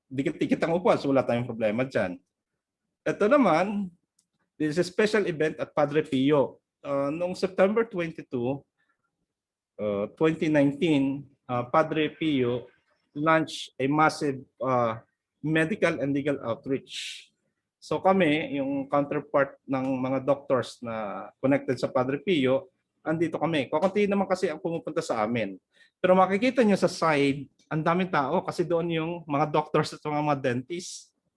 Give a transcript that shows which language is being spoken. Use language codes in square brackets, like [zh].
[tl] Dikit-dikit ang upuan, so wala tayong problema dyan. Ito naman, [en] this is a special event at Padre Pio. Noong September 22, 2019, Padre Pio launched a massive medical and legal outreach. [tl] So kami, yung counterpart ng mga doctors na connected sa Padre Pio, andito kami. Kukunti naman kasi ang pumupunta sa amin. Pero makikita nyo sa side, ang daming tao kasi doon yung mga doctors at mga dentists.